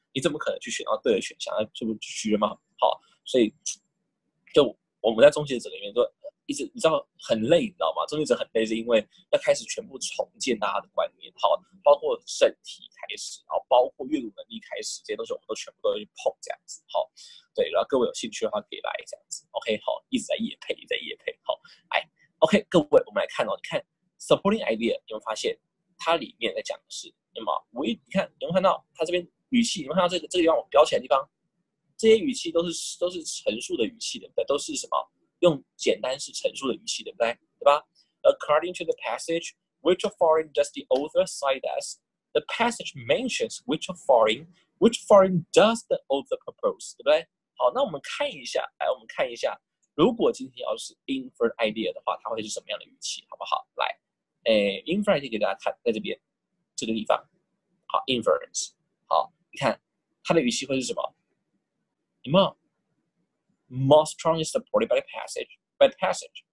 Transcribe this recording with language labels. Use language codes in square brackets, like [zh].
[zh] 你怎么可能去选到对的选项？这不虚了吗？好，所以就我们在终结者里面都一直你知道很累，你知道吗？终结者很累是因为要开始全部重建大家的观念，好，包括审题开始，然后包括阅读能力开始，这些东西我们都全部都去碰这样子，好，对，然后各位有兴趣的话可以来这样子 ，OK， 好，一直在业配，一直在业配，好，来 ，OK， 各位我们来看哦，你看 supporting idea， 有没有发现它里面在讲的是，有没有？你看有没有看到它这边语气？有没有看到这个地方我标起来的地方？这些语气都是陈述的语气，对不对？都是什么？用简单式陈述的语气，对不对？对吧 [en] ？According to the passage, which of foreign does the author cite as? The passage mentions which of foreign does the author propose？ [zh] 对不对？好，那我们看一下，来，我们看一下，如果今天要是 infer idea 的话，它会是什么样的语气，好不好？来，infer idea 给大家看，在这边这个地方，好 ，inference， 好，你看它的语气会是什么？有没有 [en] ？More strongly supported by the passage。